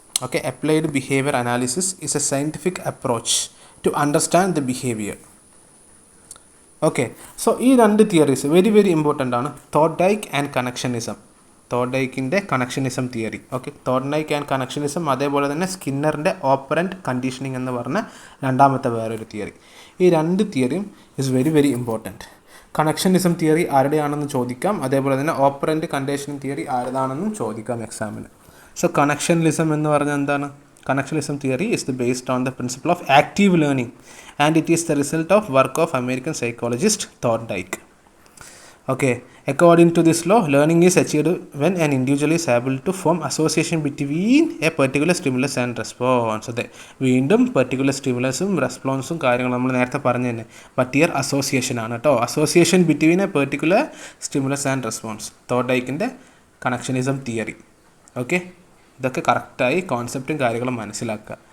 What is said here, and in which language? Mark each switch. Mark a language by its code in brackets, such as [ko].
[en] Okay, applied behavior analysis is a scientific approach to understand the behavior. [ml] Okay, so ഈ രണ്ട് theories very important ആണ്. തോർഡൈക്ക് and connectionism. തോർഡൈക്കിൻ്റെ connectionism theory. Okay, തോർഡൈക്ക് and connectionism, അതേപോലെ തന്നെ സ്കിന്നറിൻ്റെ operant conditioning എന്ന് പറഞ്ഞ രണ്ടാമത്തെ വേറൊരു തിയറി. ഈ രണ്ട് തിയറിയും [en] Is very important. [ml] Connectionism theory ആരുടെയാണെന്ന് ചോദിക്കാം, അതേപോലെ തന്നെ ഓപ്പറൻറ്റ് കണ്ടീഷനിങ് തിയറി ആരുതാണെന്നും ചോദിക്കാം എക്സാമിന്. സോ കണക്ഷനിസം എന്ന് പറഞ്ഞാൽ എന്താണ്? [en] Connectionism theory is based on the principle of active learning and it is the result of work of American psychologist Thorndike. Okay, according to this law, learning is achieved when an individual is able to form association between a particular stimulus and response. [ml] അതെ, വീണ്ടും particular സ്റ്റിമുലസും റെസ്പോൺസും കാര്യങ്ങളും നമ്മൾ നേരത്തെ പറഞ്ഞു തന്നെ. [en] but here association [ml] ആണ് കേട്ടോ. [en] Association between a particular stimulus and response. [ml] തോർഡൈക്കിൻ്റെ connectionism theory. Okay, ഇതൊക്കെ കറക്റ്റായി കോൺസെപ്റ്റും കാര്യങ്ങളും മനസ്സിലാക്കുക.